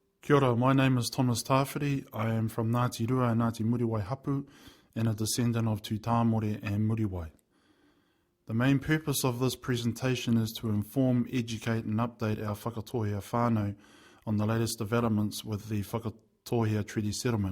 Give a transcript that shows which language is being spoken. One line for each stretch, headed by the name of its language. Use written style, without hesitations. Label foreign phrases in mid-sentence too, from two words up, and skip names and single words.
Māori: Kia ora,
English: my name is Thomas Tawhiri. I am from Ngāti Rua and Ngāti Muriwai Hapu and a descendant of Tū Tāmore and Muriwai. The main purpose of this presentation is to inform, educate and update our Whakatohea whānau on the latest developments with the Whakatohea Treaty Settlement.